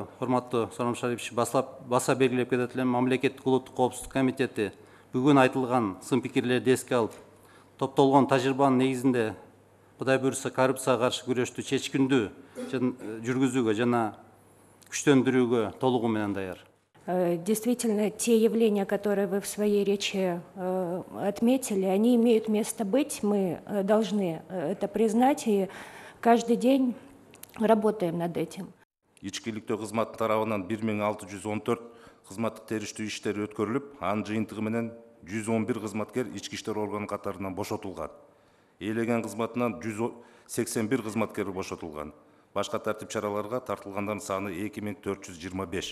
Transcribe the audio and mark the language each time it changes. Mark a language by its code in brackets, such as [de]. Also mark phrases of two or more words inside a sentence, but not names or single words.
[ky] Урматтуу Сооронбай Шарипович баса белгилеп кетет элем, мамлекеттик улуттук коопсуздук комитети бүгүн айтылган сын пикирлерди эске алып, топтолгон тажрыйбанын негизинде Кудай буйрса коррупцияга каршы күрөштү чечкиндүү жүргүзүүгө жана күчтөндүрүүгө толугу менен даяр. [ru] Действительно, те явления, которые вы в своей речи отметили, они имеют место быть. Мы должны это признать и каждый день работаем над этим. [ky] Ичкиликтөө кызматы тарабынан 1614 кызматтык териштүү иштери өткөрүлүп, анын жыйынтыгы менен 111 кызматкер ички иштер органы катарынан бошотулган. Ээлеген кызматынан 181 кызматкер бошотулган. Башка тартип чараларга тартылгандардын саны 2425.